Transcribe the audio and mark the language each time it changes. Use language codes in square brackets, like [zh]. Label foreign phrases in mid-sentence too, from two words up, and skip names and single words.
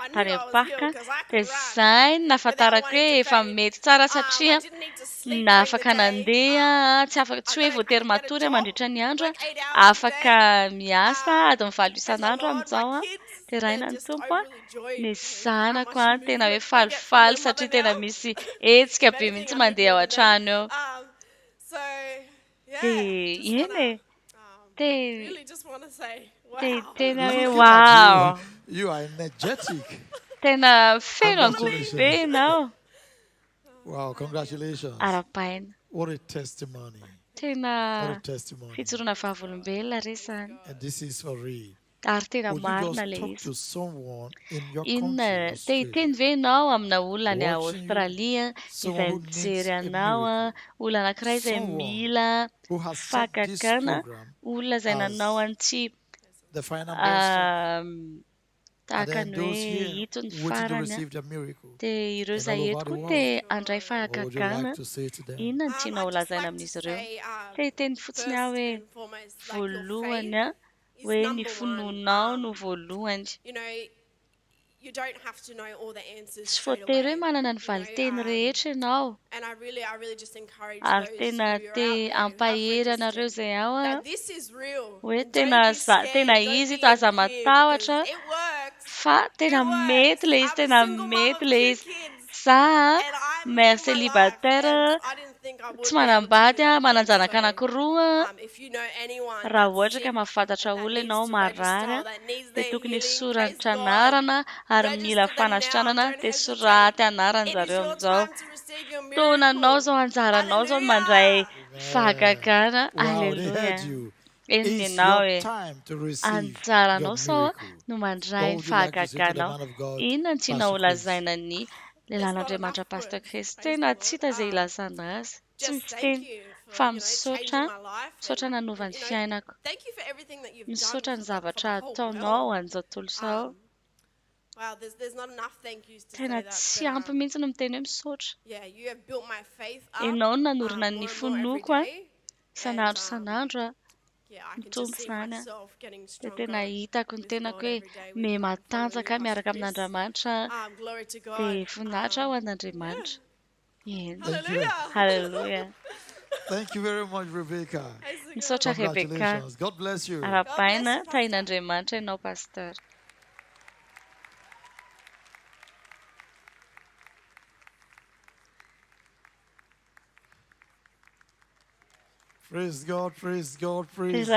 [mg] tany amin'ny parka dia izay nahafantarako hoe efa mety tsara satria na afaka nandeha tsy hoe voatery matory mandritra ny andro afaka miasa adiny 7 isan'andro amin'izao dia rahina ny tompo ny zanako tena hoe falifaly satria tena misy hetsika be mihitsy mandeha ao an-trano eo dia eny tena hoe wow [en] You are energetic. [mg] Tena feno angovo be ianao. [en] Wow, congratulations. [mg] Ara-paina. [en] What a testimony. [mg] Tena [en] What a testimony. [mg] fijoroana vavolombelona re izany. [en] And this is for real. [mg] Ary tena [en] Would [mg] marina [en] you [mg] ilay [en] just talk [mg] izy. [en] to someone in your [mg] Inona [en] country, [mg] te hiteny ve ianao amina olona any [en] Watching you, [mg] Aostralia izay [en] someone who needs [mg] mijery [en] a [mg] anao olona anankiray izay [en] Someone [mg] mila [en] who has set this [mg] fahagagana [en] program [mg] olona izay [en] as [mg] nanao an'ity [en] the final best. And [mg] tahaka [en] then [mg] ny [en] those [mg] hoe [en] here [mg] hito ny [en] waiting to [mg] farany [en] receive their miracle. [mg] dia ireo [en] And [mg] izay [en] all [mg] eto [en] over [mg] koa [en] the [mg] te [en] world. [mg] handray [en] What would you [mg] fahagagana [en] like to say to them? [mg] inona ny tianao holazaina amin'izy ireo te hiteny fotsiny aho hoe voalohany hoe ny finoanao no voalohany [en] You don't have to know all the answers [mg] tsy [en] straight [mg] voatery [en] away. [mg] hoe manana ny valiteny rehetra ianao [en] And I really just encourage [mg] ary [en] those [mg] tena [en] who are [mg] te [en] out there who have [mg] ampahery anareo [en] registered [mg] izay ao [en] that this is real. [mg] hoe [en] And [mg] tena [en] don't be scared, [mg] tena [en] don't [mg] izy [en] be [mg] ito aza [en] in fear, [mg] matahotra [en] because it works. [mg] fa tena mety ilay izy tena mety ilay izy za [fr] mère célibataire [mg] tsy manambady mananjanaka anankiroa [en] If you know anyone [mg] raha [en] that's [mg] ohatra ka [en] sick, [mg] mahafantatra olona ianao [en] to [mg] marary [en] register, that needs [mg] dia [en] their [mg] tokony [en] healing, [mg] soratra [en] praise God. [mg] anarana ary mila [en] Register them now, [mg] fanasitranana [en] don't [mg] dia [en] hesitate. [mg] soraty anarany [en] It is [mg] zareo [en] your [mg] amin'izao [en] time to receive your [mg] taonanao [en] miracle. [mg] zao anjaranao zao mandray fahagagana [en] Wow, they [mg] alleluia [en] heard you. [mg] eniny [en] It's [mg] ianao [en] your [mg] hoe [en] time to receive [mg] anjaranao [en] your [mg] sao [en] miracle. [mg] no mandray [en] What would you like to say to the [mg] fahagaganao [en] man of God, [mg] inona ny tianao [en] Pastor Chris? [mg] holazaina ny lehilahin'andriamanitra pastor Chris tena tsy hita izay ilazana azy tsy misy teny fa misaotra misaotra nanovany fiainako [en] Thank you for everything that you've [mg] misaotra [en] done [mg] ny [en] for [mg] zavatra [en] the whole [mg] ataonao [en] world. [mg] an'izao tontolo izao [en] Wow, there's not enough thank yous to [mg] tena [en] say that. [mg] tsy [en] But, [mg] ampy mihitsy no miteny hoe misaotra [en] yeah, you have built my faith up [mg] ianao no nanorina ny [en] more and more [mg] fonoko [en] every day. [mg] isan'andro isan'andro [en] Yeah, I can [mg] mitombo [en] just see [mg] izany [en] myself getting [mg] dia [en] stronger. [mg] tena hitako ny tenako hoe mematanjaka miaraka amin'Andriamanitra [en] Glory to God. [mg] dia voninahitra ho an'Andriamanitra eny [en] Hallelujah. [mg] halleluja [en] Thank you very much, Rebecca. [mg] misaotra Rebeka [en] Congratulations. God bless you. [mg] ara-paina tahin'Andriamanitra ianao pastor [en] Praise God, praise God, praise God.